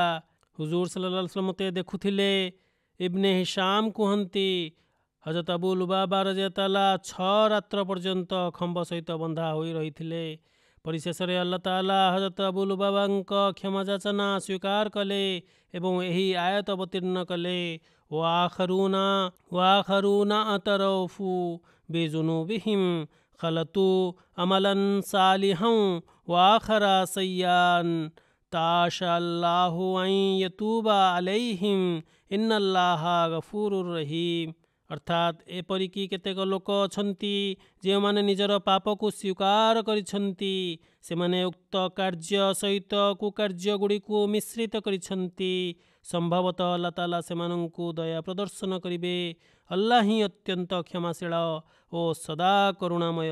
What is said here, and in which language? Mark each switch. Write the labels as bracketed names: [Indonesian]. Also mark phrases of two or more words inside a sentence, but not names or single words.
[Odia] ହୁଜୁର [Arabic] صلى الله عليه وسلم [Odia] ମୋତେ ଦେଖୁଥିଲେ। ଇବ୍ନେ ହିଶାମ କୁହନ୍ତି, ହଜରତ ଆବୁ ଲୁବାବା ରାଦିୟଲ୍ଲାହୁ 6 ରାତ୍ର ପର୍ଯ୍ୟନ୍ତ ଖମ୍ବ ସହିତ ବନ୍ଧା ହୋଇ ରହିଥିଲେ। ପରିଶେଷରେ ଆଲ୍ଲାହ ତାଆଲା ହଜରତ ଆବୁ ଲୁବାବାଙ୍କ କ୍ଷମାଯାଚନା ସ୍ୱୀକାର କଲେ ଏବଂ ଏହି ଆୟତ ଅବତୀର୍ଣ୍ଣ କଲେ, [Arabic] وآخرون اعترفوا بذنوبهم خلطوا عملا صالحا وآخر سيئا تعالى الله أن يتوب عليهم إن الله غفور رحيم। [Odia] ଅର୍ଥାତ୍ ଏପରିକି କେତେକ ଲୋକ ଅଛନ୍ତି ଯେଉଁମାନେ ନିଜର ପାପକୁ ସ୍ୱୀକାର କରିଛନ୍ତି, ସେମାନେ ଉକ୍ତ କାର୍ଯ୍ୟ ସହିତ କୁକାର୍ଯ୍ୟ ଗୁଡ଼ିକୁ ମିଶ୍ରିତ କରିଛନ୍ତି। ସମ୍ଭବତଃ ଆଲ୍ଲାହ ତାଆଲା ସେମାନଙ୍କୁ ଦୟା ପ୍ରଦର୍ଶନ କରିବେ। ଆଲ୍ଲାହ ହିଁ ଅତ୍ୟନ୍ତ କ୍ଷମାଶୀଳ ଓ ସଦା କରୁଣାମୟ।